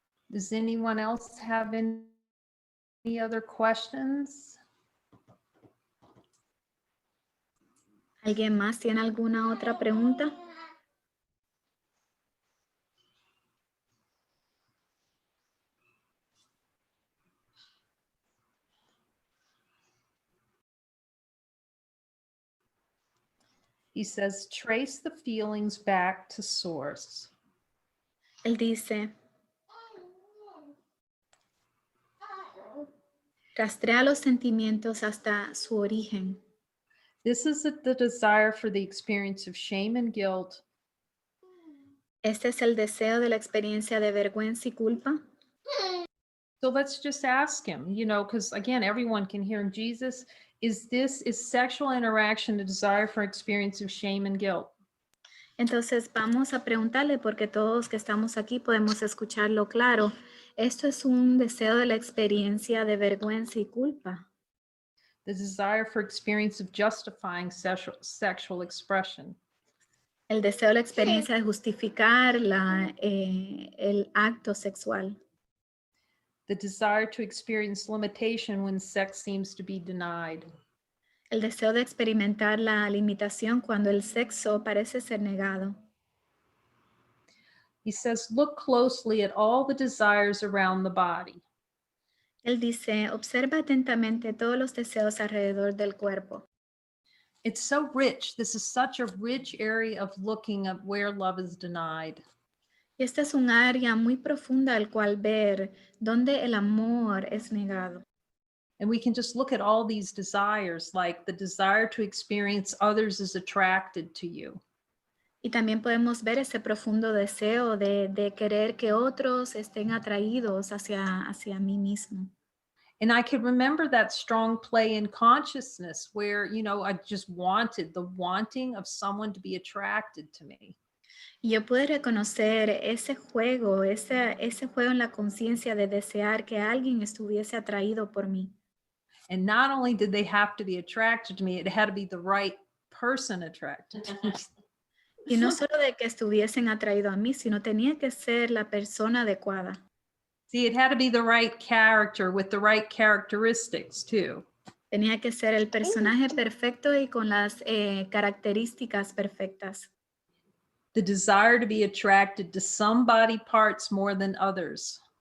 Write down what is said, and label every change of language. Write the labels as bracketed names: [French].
[English] Does anyone else have any other questions? [Spanish] ¿Alguien más tiene alguna otra pregunta? [English] He says, trace the feelings back to source. [Spanish] Él dice, rastrea los sentimientos hasta su origen. [English] This is the desire for the experience of shame and guilt. [Spanish] Este es el deseo de la experiencia de vergüenza y culpa. [English] So let's just ask him, you know, because again, everyone can hear him. Jesus, is sexual interaction a desire for experience of shame and guilt? [Spanish] Entonces vamos a preguntarle, porque todos que estamos aquí podemos escucharlo claro. ¿Esto es un deseo de la experiencia de vergüenza y culpa? [English] The desire for experience of justifying sexual expression. [Spanish] El deseo de la experiencia de justificar el acto sexual. [English] The desire to experience limitation when sex seems to be denied. [Spanish] El deseo de experimentar la limitación cuando el sexo parece ser negado. [English] He says, look closely at all the desires around the body. [Spanish] Él dice, observa atentamente todos los deseos alrededor del cuerpo. [English] It's so rich. This is such a rich area of looking at where love is denied. [Spanish] Y esta es un área muy profunda al cual ver donde el amor es negado. [English] And we can just look at all these desires, like the desire to experience others is attracted to you. [Spanish] Y también podemos ver ese profundo deseo de querer que otros estén atraídos hacia mí mismo. [English] And I could remember that strong play in consciousness where, you know, I just wanted the wanting of someone to be attracted to me. [Spanish] Y yo pude reconocer ese juego en la conciencia de desear que alguien estuviese atraído por mí. [English] And not only did they have to be attracted to me, it had to be the right person attracted to me. [Spanish] Y no solo de que estuviesen atraídos a mí, sino tenía que ser la persona adecuada. [English] See, it had to be the right character with the right characteristics too. [Spanish] Tenía que ser el personaje perfecto y con las características perfectas. [English] The desire to be attracted to some body parts more than others.